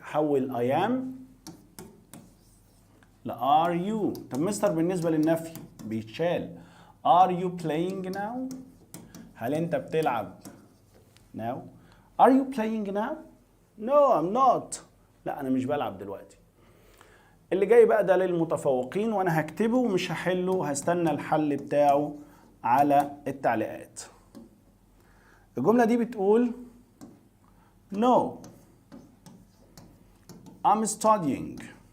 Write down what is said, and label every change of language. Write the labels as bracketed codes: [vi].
[ar] حول I am ل are you. طب مستر بالنسبة للنفي بيتشال. [en] are you playing now؟ [ar] هل انت بتلعب [en] now؟ are you playing now؟ no I'm not. [ar] لا انا مش بلعب دلوقتي. اللي جاي بقى ده للمتفوقين، وانا هكتبه ومش هحله، هستنى الحل بتاعه على التعليقات. الجملة دي بتقول [en] no I'm studying.